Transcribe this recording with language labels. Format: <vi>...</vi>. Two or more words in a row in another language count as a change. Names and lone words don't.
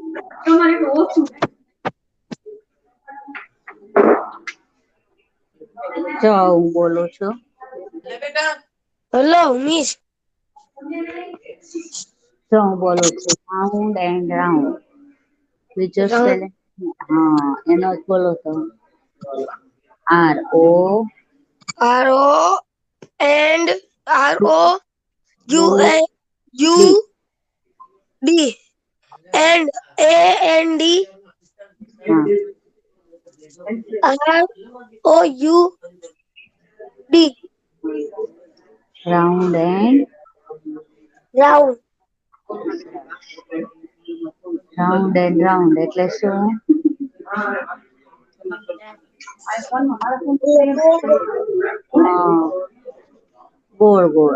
<gu>જો હું બોલું છું. હેલો મિસ. જો હું બોલું છું</gu> <en>round and round.</en> <gu>બીજો સ્પેલિંગ હા એનો જ બોલો તો RO</gu> <en>R O and R O U A U D and A N D</en> <gu>હા</gu> <en>R O U D round and round.</en> <gu>રાઉન્ડ એટલે શું? ગોળ ગોળ.</gu>